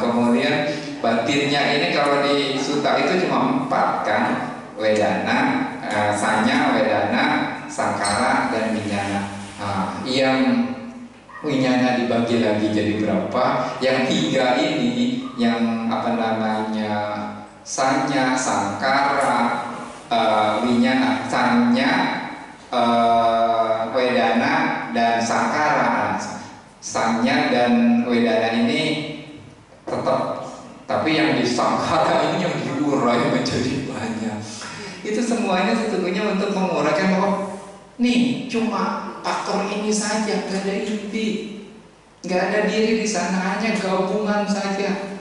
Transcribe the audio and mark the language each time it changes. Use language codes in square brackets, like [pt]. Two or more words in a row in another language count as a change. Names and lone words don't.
[id] Kemudian batinnya ini kalau di sutta itu cuma 4 kan, [pi] wedana, sanya, wedana, sangkara, [id] dan winyana. Yang winyana dibagi lagi jadi berapa? Yang 3 ini, yang apa namanya, [pi] sanya, sangkara, winyana, sanya, wedana, [id] dan sangkara. Sanya dan wedana ini tetap, tapi yang disangkara ini yang diurai menjadi banyak. Itu semuanya sesungguhnya untuk menguraikan bahwa nih cuma faktor ini saja, gak ada inti, gak ada diri di sana, hanya gabungan saja.